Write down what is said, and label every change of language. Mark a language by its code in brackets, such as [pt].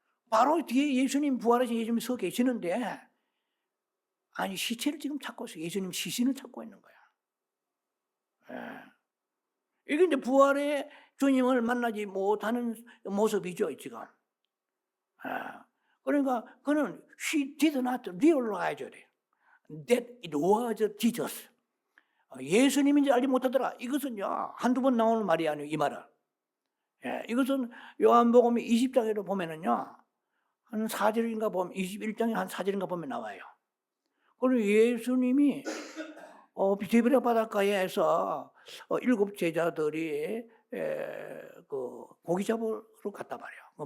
[ko] 바로 뒤에 예수님 부활하신 예수님이 서 계시는데 아니 시체를 지금 찾고 있어요. 예수님 시신을 찾고 있는 거야. 이게 이제 부활의 주님을 만나지 못하는 모습이죠, 지금. 그러니까 그는 [en] she did not realize that it was Jesus. [ko] 예수님인지 알지 못하더라. 이것은요, 한두 번 나오는 말이 아니에요, 이 말은. 이것은 요한복음 20장에도 보면은요, 한 4절인가 보면, 21장에 한 4절인가 보면 나와요. 그리고 예수님이 디베랴 바닷가에서 7 제자들이 그 고기 잡으러 갔단 말이에요.